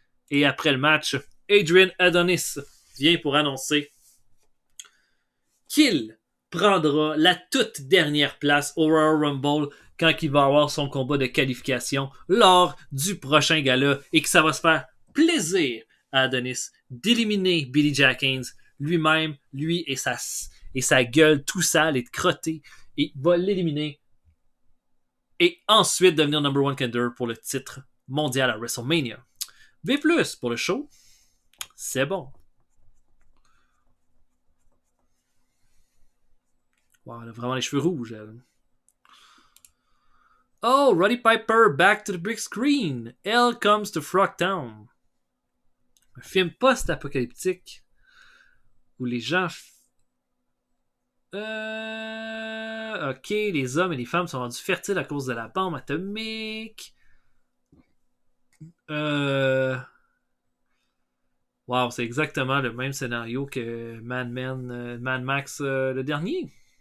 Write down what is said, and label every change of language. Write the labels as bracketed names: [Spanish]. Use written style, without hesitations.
[French] Et après le match, Adrian Adonis vient pour annoncer qu'il prendra la toute dernière place au Royal Rumble quand il va avoir son combat de qualification lors du prochain gala et que ça va se faire plaisir à Adonis d'éliminer Billy Jack Haynes lui-même, lui et sa gueule tout sale et crotté, et va l'éliminer et ensuite devenir [English] number one contender [French] pour le titre mondial à WrestleMania. V+, pour le show, c'est bon. Wow, elle a vraiment les cheveux rouges, elle. [English] Oh, Roddy Piper, back to the big screen. Hell comes to Frogtown. [French] Un film post-apocalyptique où les gens... Ok, les hommes et les femmes sont rendus fertiles à cause de la bombe atomique. Wow, c'est exactement le même scénario que Mad Max le dernier.